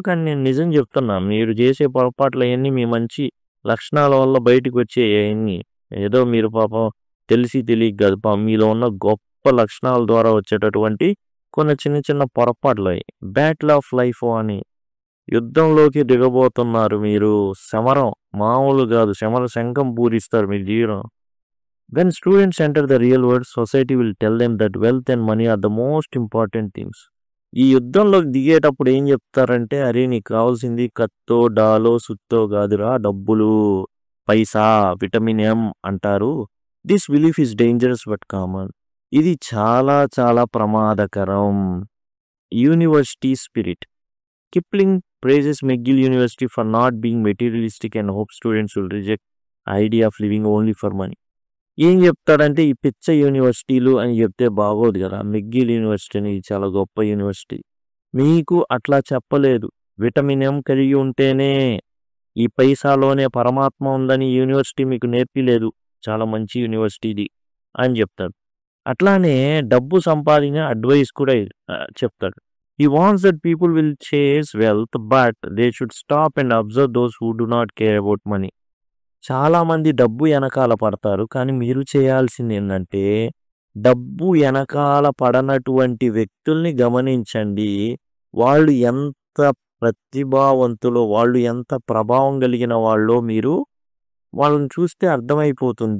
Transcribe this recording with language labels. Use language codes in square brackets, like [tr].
[te] కానీ నేను నిజం చెప్తున్నా. మీరు చేసే పొరపాట్లు అయన్నీ మీ మంచి లక్షణాల వల్ల బయటికి వచ్చేయన్నీ. ఏదో మీరు పాపం తెలిసి తెలియక కాదు. మీలో ఉన్న గొప్ప లక్షణాల ద్వారా వచ్చేటటువంటి కొన్ని చిన్న చిన్న పొరపాట్లయి. [en] battle of life [te] అని యుద్ధంలోకి దిగబోతున్నారు మీరు. సమరం మామూలు కాదు. సమర శంఖం పూరిస్తారు మీ జీవనం. [en] When students enter the real world, society will tell them that wealth and money are the most important things. [te] ఈ యుద్ధంలోకి దిగేటప్పుడు ఏం చెప్తారంటే, అరే నీకు కావాల్సింది కత్తో, డాలో, సుత్తో కాదురా డబ్బులు, పైసా, విటమిన్ ఎం అంటారు. [en] This belief is dangerous but common. [te] ఇది చాలా చాలా ప్రమాదకరం. [en] University spirit. Kipling praises McGill University for not being materialistic and hopes students will reject idea of living only for money. [te] ఏం చెప్తాడంటే ఈ పిచ్చ యూనివర్సిటీలు అని చెప్తే బాగోదు కదా. మెగ్గిల్ యూనివర్సిటీ అనేది చాలా గొప్ప యూనివర్సిటీ. మీకు అట్లా చెప్పలేదు. విటమిన్ ఎం కలిగి ఉంటేనే ఈ పైసాలోనే పరమాత్మ ఉందని యూనివర్సిటీ మీకు నేర్పిలేదు. చాలా మంచి యూనివర్సిటీ ఇది అని చెప్తాడు. అట్లానే డబ్బు సంపాదించిన అడ్వైస్ కూడా చెప్తాడు. [en] He wants that people will chase wealth, but they should stop and observe those who do not care about money. [te] చాలామంది డబ్బు వెనకాల పడతారు. కానీ మీరు చేయాల్సింది ఏంటంటే డబ్బు వెనకాల పడనటువంటి వ్యక్తుల్ని గమనించండి. వాళ్ళు ఎంత ప్రతిభావంతులో, వాళ్ళు ఎంత ప్రభావం కలిగిన వాళ్ళో మీరు వాళ్ళని చూస్తే అర్థమైపోతుంది.